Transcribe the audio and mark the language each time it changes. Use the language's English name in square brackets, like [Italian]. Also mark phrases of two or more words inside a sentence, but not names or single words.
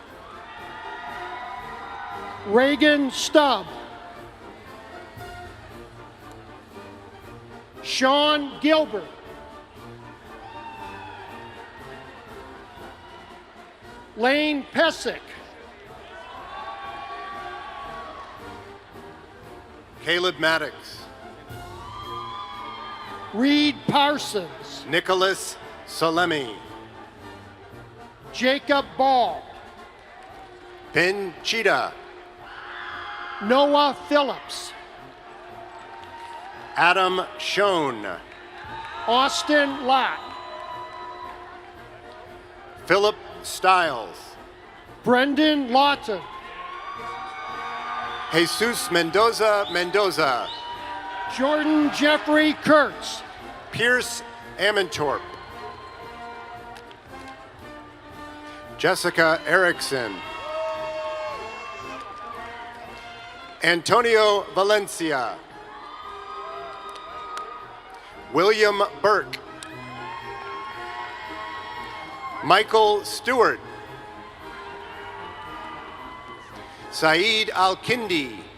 [English] Reagan Stubb. Sean Gilbert. Lane Pesick. Caleb Maddox. Reed Parsons. Nicholas Salemi. Jacob Ball. Ben Cheetah. Noah Phillips. Adam Schoen. Austin Lott. Philip Stiles. Brendan Lawton. Jesus Mendoza. Jordan Jeffrey Kurtz. Pierce Amantorp. Jessica Erickson. Antonio Valencia. William Burke. Michael Stewart. Saeed Al-Kindi.